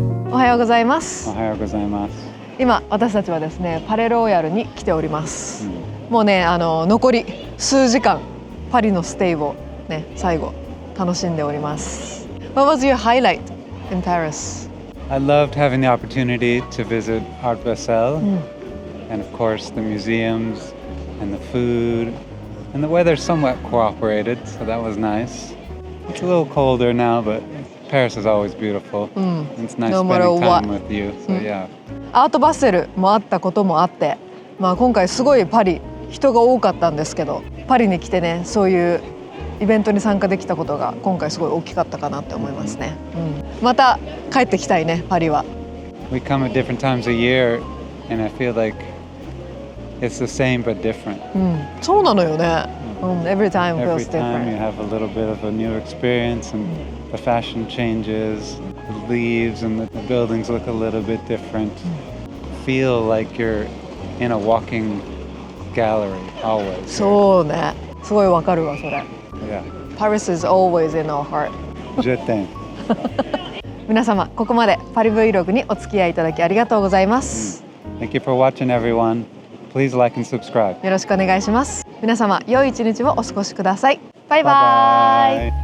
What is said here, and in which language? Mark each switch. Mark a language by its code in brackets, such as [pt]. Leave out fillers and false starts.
[ja] おはようございます。おはようございます。今私たちはですねパレローヤルに来ております。もうね残り数時間パリのステイをね最後楽しんでおります。 [en] What was your highlight in Paris? I loved having the opportunity to visit Art Basel, and of course the museums and the food, and the weather somewhat cooperated, so that was nice. It's a little colder now, but Paris is always beautiful. It's nice spending time with you. So yeah. [ja] アートバッセルもあったこともあって、今回すごいパリ人が多かったんですけど、パリに来てねそういうイベントに参加できたことが今回すごい大きかったかなって思いますね。また帰ってきたいねパリは。 [en] We come at different times a year, and I feel like it's the same but different. [ja] そうなのよね。 [en] Every time feels Every time you different. have a little bit of a new experience, and the fashion changes, the leaves and the buildings look a little bit different. Feel like you're in a walking gallery always. [ja] そうね。すごいわかるわそれ。 [en] Yeah. Paris is always in our heart. [fr] Je t'aime. [ja] 皆様ここまでパリ Vlog にお付き合いいただきありがとうございます。 [en] Thank you for watching, everyone. please like and subscribe. [ja] よろしくお願いします。皆様良い一日をお過ごしください。バイバイ。